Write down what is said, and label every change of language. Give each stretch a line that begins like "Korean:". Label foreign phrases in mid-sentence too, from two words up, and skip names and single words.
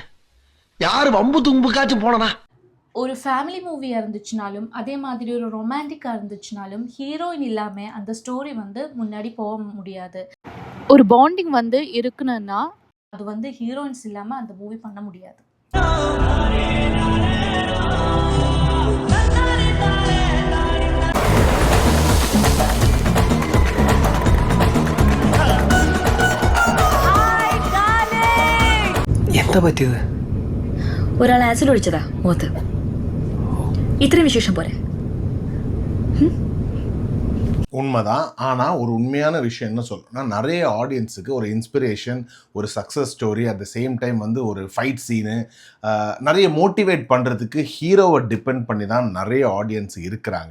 Tamil: யாரு வம்பு தும்புக்காச்சும் போனா? ஒரு
English: family movie
Tamil: இருந்துச்சுனாலும் அதே மாதிரி ஒரு ரொமான்டிக்காக இருந்துச்சுனாலும் ஹீரோயின் இல்லாமல் அந்த ஸ்டோரி வந்து முன்னாடி போக முடியாது. ஒரு பாண்டிங் வந்து இருக்குன்னா அது வந்து ஹீரோயின்ஸ் இல்லாமல் அந்த மூவி பண்ண முடியாது.
Malayalam: എന്താ പറ്റിയത്? ഒരാൾ ആസിഡ് ഒഴിച്ചതാ മുഖത്ത്. ഇത്രയും വിശേഷം പോരെ?
Tamil: உண்மைதான். ஆனால் ஒரு உண்மையான விஷயம் என்ன சொல்லணும்னா, நிறைய ஆடியன்ஸுக்கு ஒரு இன்ஸ்பிரேஷன், ஒரு
English: success story, at the same time
Tamil: வந்து ஒரு
English: fight scene,
Tamil: நிறைய மோட்டிவேட் பண்ணுறதுக்கு ஹீரோவை டிபெண்ட் பண்ணி தான் நிறைய ஆடியன்ஸ் இருக்கிறாங்க.